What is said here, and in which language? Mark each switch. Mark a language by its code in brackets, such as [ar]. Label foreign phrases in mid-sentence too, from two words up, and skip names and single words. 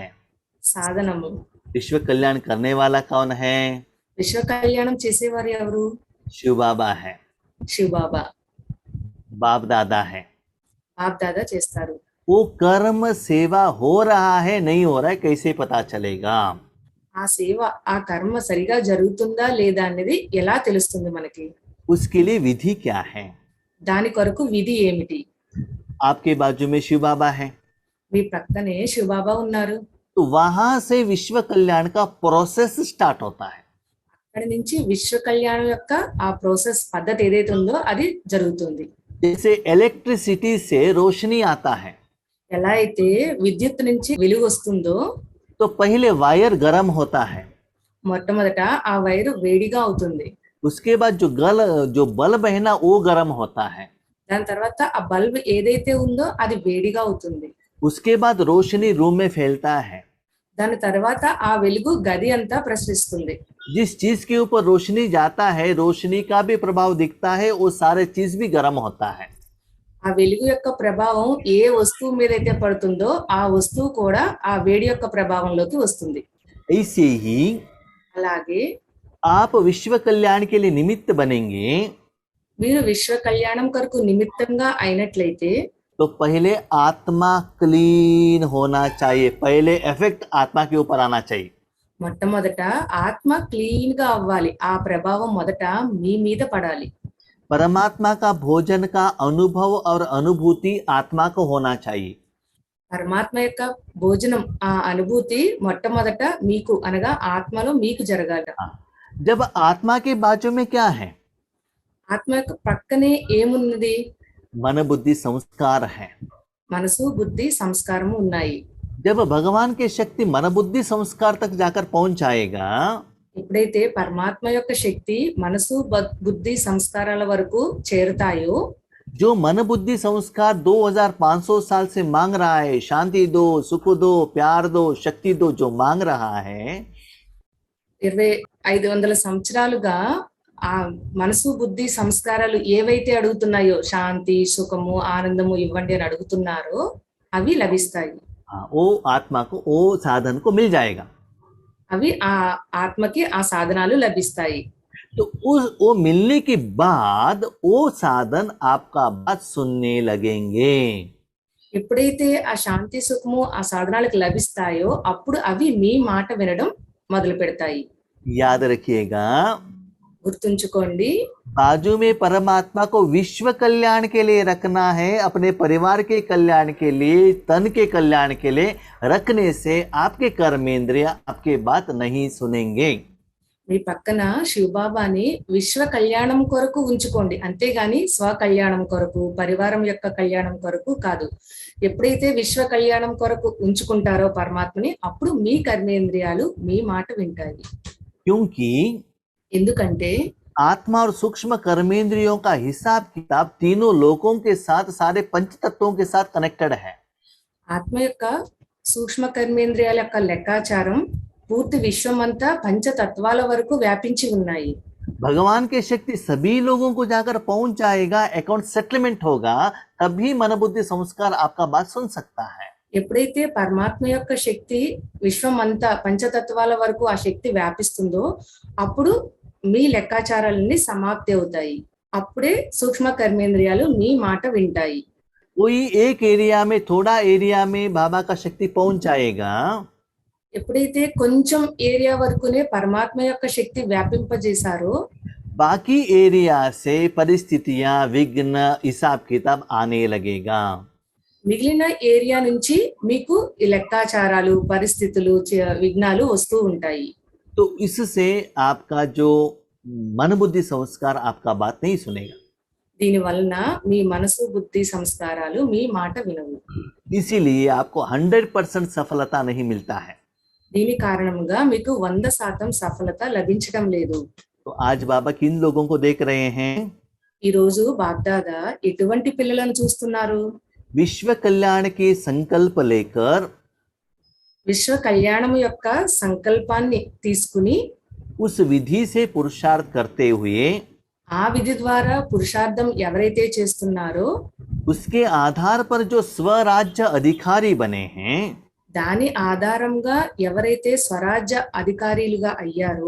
[te] సాధనము. [hi] विश्व कल्याण करने वाला कौन है? [te] విశ్వ కళ్యాణం చేసేవారు ఎవరు? [hi] शिव बाबा है। [te] శివ బాబా. [hi] बाप दादा है। [te] బాప్ దాదా చేస్తారు. [hi] वो कर्म सेवा हो रहा है नहीं हो रहा है कैसे पता चलेगा? [te] ఆ సేవ, ఆ కర్మ సరిగా జరుగుతుందా లేదా అనేది ఎలా తెలుస్తుంది మనకి? [hi] उसके लिए विधि क्या है? [te] దాని కొరకు విధి ఏమిటి? [hi] आपके बाजू में शिव बाबा है, [te] మీ ప్రక్కనే శివ బాబా ఉన్నారు. [hi] तो वहां से विश्व कल्याण का [en] process start [hi] होता है। [te] అక్కడి నుంచి విశ్వ కళ్యాణం యొక్క ఆ ప్రాసెస్ పద్ధతి ఏదైతే ఉందో అది జరుగుతుంది. [hi] जैसे इलेक्ट्रिसिटी से रोशनी आता है, [te] ఎలా అయితే విద్యుత్ నుంచి వెలుగు వస్తుందో [hi] तो पहले वायर गर्म होता है, [te] మొట్టమొదట ఆ వైరు వేడిగా అవుతుంది. [hi] उसके बाद जो बल्ब है ना वो गर्म होता है, [te] దాని తర్వాత ఆ బల్బ్ ఏదైతే ఉందో అది వేడిగా అవుతుంది. [hi] उसके बाद रोशनी रूम में फैलता है। [te] దాని తర్వాత ఆ వెలుగు గది అంతా ప్రసరిస్తుంది. [hi] जिस चीज के ऊपर रोशनी जाता है, रोशनी का भी प्रभाव दिखता है, वो सारे चीज भी गर्म होता है। [te] ఆ వెలుగు యొక్క ప్రభావం ఏ వస్తువు మీద అయితే పడుతుందో ఆ వస్తువు కూడా ఆ వేడి యొక్క ప్రభావంలోకి వస్తుంది. [hi] ऐसे ही [te] అలాగే [hi] आप विश्व कल्याण के लिए निमित्त बनेंगे, [te] మీరు విశ్వ కళ్యాణం కొరకు నిమిత్తంగా అయినట్లయితే [hi] तो पहले आत्मा क्लीन होना चाहिए, पहले इफेक्ट आत्मा के ऊपर आना चाहिए। [te] మొట్టమొదట ఆత్మ క్లీన్ గా అవ్వాలి. ఆ ప్రభావం మొదట మీ మీద పడాలి. [hi] परमात्मा का भोजन का अनुभव और अनुभूति आत्मा को होना चाहिए। [te] పరమాత్మ యొక్క భోజనం ఆ అనుభూతి మొట్టమొదట మీకు అనగా ఆత్మలో మీకు జరగాలి. [hi] जब आत्मा के बाजू में क्या है? [te] ఆత్మ యొక్క పక్కనే ఏమున్నది? [hi] मन बुद्धि संस्कार है। [te] మనసు బుద్ధి సంస్కారము ఉన్నాయి. [hi] जब भगवान की शक्ति मन बुद्धि संस्कार तक जाकर पहुंच जाएगा, [te] ఎప్పుడైతే పరమాత్మ యొక్క శక్తి మనసు బుద్ధి సంస్కారాల వరకు చేరుతాయో, [hi] जो मन बुद्धि संस्कार 2500 साल से मांग रहा है, शांति दो, सुख दो, प्यार दो, शक्ति दो, जो मांग रहा है, [te] 2500 సంవత్సరాలుగా ఆ మనసు బుద్ధి సంస్కారాలు ఏవైతే అడుగుతున్నాయో, శాంతి సుఖము ఆనందము ఇవ్వండి అని అడుగుతున్నారో అవి లభిస్తాయి. [hi] वो आत्मा को, वो साधन को मिल जाएगा. [te] అవి ఆ ఆత్మకి ఆ సాధనాలు లభిస్తాయి. [hi] तो वो मिलने के बाद वो साधन आपका बात सुनने लगेंगे. [te] ఎప్పుడైతే ఆ శాంతి సుఖము ఆ సాధనాలకు లభిస్తాయో అప్పుడు అవి మీ మాట వినడం మొదలు పెడతాయి. [hi] याद रखिएगा, [te] గుర్తుంచుకోండి, [hi] बाजू में परमात्मा को विश्व कल्याण के लिए रखना है, अपने परिवार के कल्याण के लिए, तन के कल्याण के लिए रखने से आपके कर्मेंद्रिय आपके बात नहीं सुनेंगे. [te] మీ పక్కన శివబాబాని విశ్వ కళ్యాణం కొరకు ఉంచుకోండి, అంతేగాని స్వ కళ్యాణం కొరకు పరివారం యొక్క కళ్యాణం కొరకు కాదు. ఎప్పుడైతే విశ్వ కళ్యాణం కొరకు ఉంచుకుంటారో పరమాత్మని, అప్పుడు మీ కర్మేంద్రియాలు మీ మాట వింటాయి. [hi] क्योंकि [te] ఎందుకంటే [hi] आत्मा और सूक्ष्म कर्मेंद्रियों का हिसाब किताब तीनों लोकों के साथ, सारे पंच तत्वों के साथ कनेक्टेड है. [te] ఆత్మ యొక్క సూక్ష్మ కర్మేంద్రియాల యొక్క లెక్కాచారం పూర్తి విశ్వం అంతా పంచతత్వాల వరకు వ్యాపించి ఉన్నాయి. [hi] भगवान की शक्ति सभी लोगों को जाकर पहुंच जाएगा, [en] account settlement [hi] होगा, तभी मन बुद्धि संस्कार आपका बात सुन सकता है. [te] ఎప్పుడైతే పరమాత్మ యొక్క శక్తి విశ్వం అంతా పంచతత్వాల వరకు ఆ శక్తి వ్యాపిస్తుందో అప్పుడు మీ లెక్కాచారాలన్నీ సమాప్తి అవుతాయి. అప్పుడే సూక్ష్మ కర్మేంద్రియాలు మీ మాట వింటాయి. [hi] कोई एक एरिया में, थोड़ा एरिया में बाबा का शक्ति पहुंच जाएगा, [te] ఎప్పుడైతే కొంచెం ఏరియా వరకునే పరమాత్మ యొక్క శక్తి వ్యాపింపజేశారో [hi] बाकी एरिया से परिस्थितियां, विघ्न, हिसाब किताब आने लगेगा. [te] మిగిలిన ఏరియా నుంచి మీకు ఈ లెక్కాచారాలు పరిస్థితులు విఘ్నాలు వస్తూ ఉంటాయి. [hi] तो इससे आपका जो मन बुद्धि संस्कार आपका बात नहीं सुनेगा. [te] దీని వలన మీ మనసు బుద్ధి సంస్కారాలు మీ మాట వినవు. [hi] इसीलिए आपको 100% सफलता नहीं मिलता है. [te] దీని కారణంగా మీకు 100% సఫలత లభించడం లేదు. [hi] तो आज बाबा किन लोगों को देख रहे हैं? [te] ఈ రోజు బాగ్దాదా ఎటువంటి పిల్లలను చూస్తున్నారు? [hi] विश्व कल्याण के संकल्प लेकर [te] విశ్వ కళ్యాణం యొక్క సంకల్పాన్ని తీసుకుని [hi] उस विधि से पुरुषार्थ करते हुए [te] ఆ విధి ద్వారా పురుషార్థం ఎవరైతే చేస్తున్నారో [hi] उसके आधार पर जो स्वराज्य अधिकारी बने हैं, [te] దాని ఆధారంగా ఎవరైతే స్వరాజ్య అధికారులుగా అయ్యారో